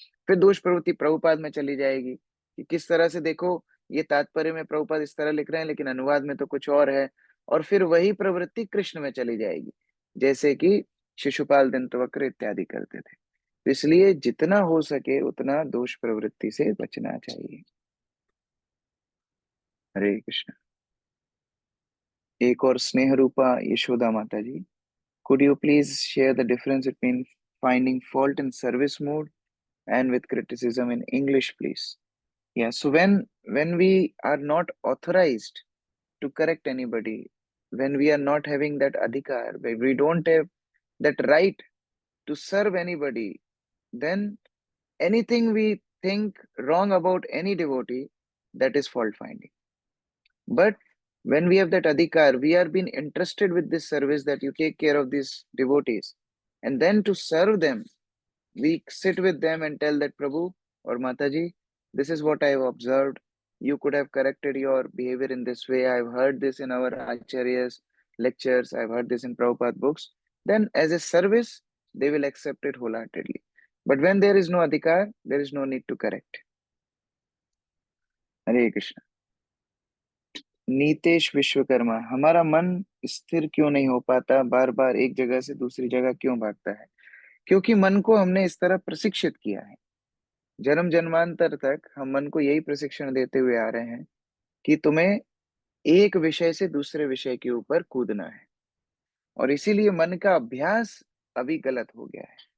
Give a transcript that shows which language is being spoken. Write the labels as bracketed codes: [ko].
[hi] फिर दोष प्रवृत्ति प्रभुपाद में चली जाएगी कि किस तरह से देखो, ये तात्पर्य में प्रभुपाद इस तरह लिख रहे हैं लेकिन अनुवाद में तो कुछ और है। और फिर वही प्रवृत्ति कृष्ण में चली जाएगी, जैसे कि शिशुपाल दंतवक्र इत्यादि करते थे। तो इसलिए जितना हो सके उतना दोष प्रवृत्ति से बचना चाहिए। हरे कृष्ण। एक और [en] स्नेह रूपा यशोदा माता ji, could you please share the difference between finding fault in service mode and with criticism in English, please? Yeah, so when we are not authorized to correct anybody, when we are not having that adhikar, when we don't have that right to serve anybody, then anything we think wrong about any devotee, that is fault finding. But when we have that adhikar, we are being entrusted with this service that you take care of these devotees, and then to serve them, we sit with them and tell that Prabhu or Mataji, this is what I have observed. You could have corrected your behavior in this way. I've heard this in our Acharyas lectures. I've heard this in Prabhupada books. Then as a service, they will accept it wholeheartedly. But when there is no adhikar, there is no need to correct. Hare Krishna. [hi] Nitesh Vishwakarma, हमारा मन स्थिर क्यों नहीं हो पाता, बार बार एक जगह से दूसरी जगह क्यों भागता है? क्योंकि मन को हमने इस तरह प्रशिक्षित किया है। जन्म जन्मांतर तक हम मन को यही प्रशिक्षण देते हुए आ रहे हैं कि तुम्हें एक विषय से दूसरे विषय के ऊपर कूदना है, और इसीलिए मन का अभ्यास अभी गलत हो गया है।